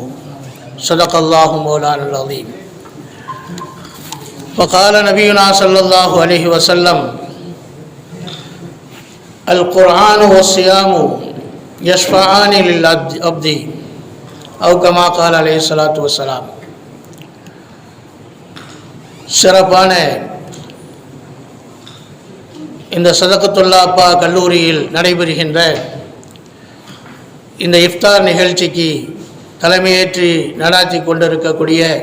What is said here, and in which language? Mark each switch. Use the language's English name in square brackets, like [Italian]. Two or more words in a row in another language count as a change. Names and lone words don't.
[Arabic] صدق الله مولانا العظيم. فقال نبينا صلى الله عليه وسلم: القرآن والصيام يشفعان للعبد أو كما قال عليه الصلاة والسلام. [Tamil] சிறப்பான இந்த சதகத்துல்லா அப்பா கல்லூரியில் நடைபெறுகின்ற இந்த இஃப்தார் நிகழ்ச்சிக்கு தலைமையேற்று நடாத்தி கொண்டிருக்கக்கூடிய